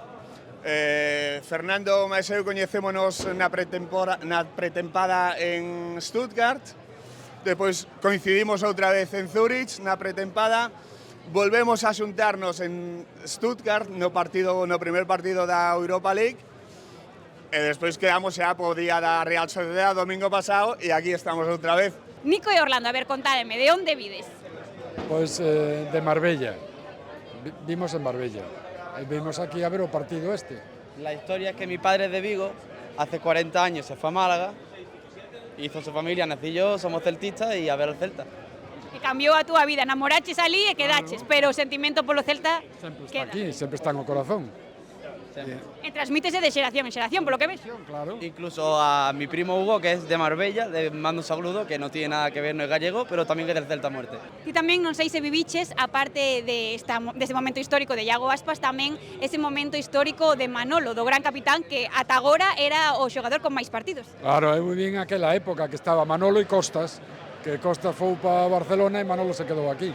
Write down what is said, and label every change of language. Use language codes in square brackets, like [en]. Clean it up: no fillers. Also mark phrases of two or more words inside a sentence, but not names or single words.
[gl] Fernando máis eu coñecémonos na pretempada en Stuttgart, depois coincidimos outra vez en Zurich na pretempada, volvemos a xuntarnos en Stuttgart no primer partido da Europa League e despois quedamos xa po día da Real Sociedad domingo pasado e aquí estamos outra vez. Nico e Orlando, a ver, contádeme, de onde vides? [es] Pues de Marbella, [gl] vimos en Marbella. Vimos aquí a ver o partido este. [es] La historia es que mi padre es de Vigo, hace 40 años se fue a Málaga, hizo su familia, nací yo, somos celtistas y a ver al Celta. [gl] Que cambiou a túa vida, namoraches ali e quedaches, pero o sentimento polo Celta Sempre está queda. aquí, sempre está no corazón. E transmítese de xeración en xeración, polo que ves. Claro. [es] Incluso a mi primo Hugo, que es de Marbella, le mando un saludo, que no tiene nada que ver, no es gallego, pero también es del Celta a muerte. [gl] Ti tamén non sei se viviches, aparte deste momento histórico de Iago Aspas, tamén ese momento histórico de Manolo, do gran capitán, que ata agora era o xogador con máis partidos. Claro, eu viví en aquela época que estaba Manolo e Costas, que Costas foi para Barcelona e Manolo se quedou aquí.